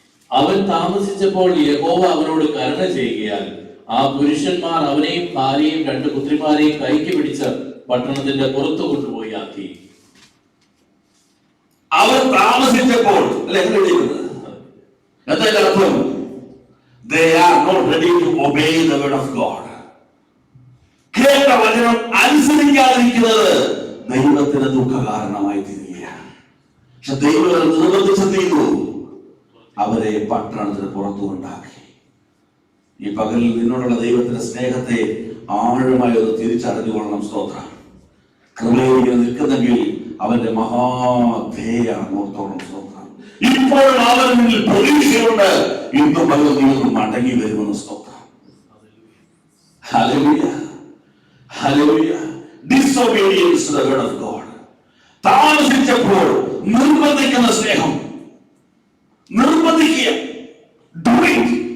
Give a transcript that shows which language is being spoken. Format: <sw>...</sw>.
<ml>അവൻ താമസിച്ചപ്പോൾ യഹോവ അവനോട് കരുണ ചെയ്യുകയാൽ ആ പുരുഷന്മാർ അവനെയും ഭാര്യയും 2 പുത്രിമാരെയും കൈക്ക് പിടിച്ച് പട്ടണത്തിന്റെ പുറത്തു കൊണ്ടുപോയി ആക്കി. അവർ താമസിച്ചപ്പോൾ അല്ലെ എങ്ങനെ വിളിക്കുന്നത്? എന്താ അർത്ഥം?</ml> <en>They are not ready to obey the word of God.</en> <ml>കേട്ട വചനം അനുസരിക്കാതിരിക്കുന്നത് ദൈവത്തിന് ദുഃഖ കാരണമായി തീരുകയാണ്. പക്ഷെ ദൈവം നിർബന്ധിച്ച് ചെയ്തു, അവരെ പട്ടണത്തിന് പുറത്തു കൊണ്ടാക്കി. ഈ പകലിൽ നിന്നോടുള്ള ദൈവത്തിന്റെ സ്നേഹത്തെ ആഴമായി ഒന്ന് തിരിച്ചറിഞ്ഞുകൊള്ളണം. സ്തോത്രം. കൃപയിൽ നിൽക്കുന്നെങ്കിൽ അവന്റെ മഹാധേയാണ് ഓർത്തോളം. സ്തോത്രം. ഇപ്പോഴും അവനിൽ പ്രതീക്ഷയുണ്ട്. ഇന്നും പകൽ നീ ഒന്ന് മടങ്ങി വരുമെന്ന്. സ്തോത്രം. Hallelujah, hallelujah.</ml> <en>Disobedience to the word of God.</en> <ml>താമസിച്ചപ്പോൾ നിർബന്ധിക്കുന്ന സ്നേഹം. നിർബന്ധിക്കുക.</ml> <en>Do it.</en>